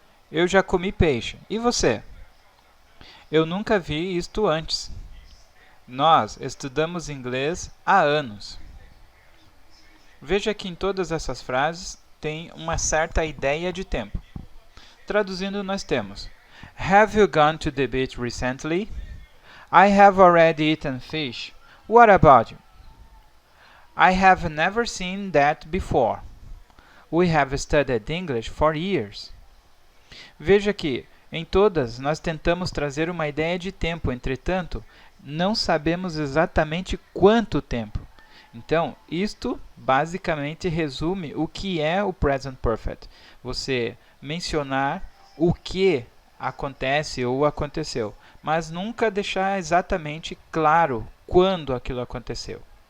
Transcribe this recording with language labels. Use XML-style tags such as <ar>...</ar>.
<pt>Eu já comi peixe. E você? Eu nunca vi isto antes. Nós estudamos inglês há anos. Veja que em todas essas frases tem uma certa ideia de tempo. Traduzindo, nós temos:</pt> <en>Have you gone to the beach recently? I have already eaten fish. What about you? I have never seen that before. We have studied English for years.</en> <pt>Veja que, em todas, nós tentamos trazer uma ideia de tempo, entretanto, não sabemos exatamente quanto tempo. Então, isto basicamente resume o que é o Present Perfect. Você mencionar o que acontece ou aconteceu, mas nunca deixar exatamente claro quando aquilo aconteceu.</pt>